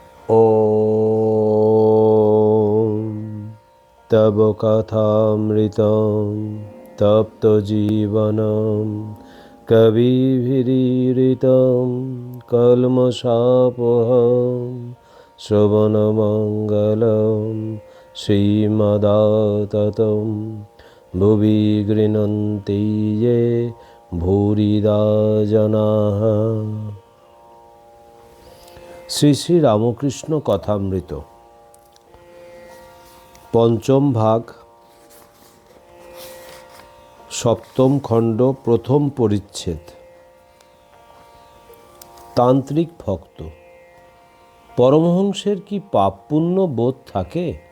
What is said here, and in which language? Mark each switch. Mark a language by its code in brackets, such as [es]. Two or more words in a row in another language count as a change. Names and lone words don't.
[sa] ॐ तव कथामृतं तप्तजीवनं कविभिरीडितं कल्मषापहं श्रवणमङ्गलं श्रीमदाततं भुवि गृह्णन्ति ये भूरिदा जनाः। [bn] শ্রী শ্রী রামকৃষ্ণ কথামৃত পঞ্চম ভাগ সপ্তম খণ্ড প্রথম পরিচ্ছেদ। তান্ত্রিক ভক্ত। পরমহংসের কি পাপ পুণ্য বোধ থাকে?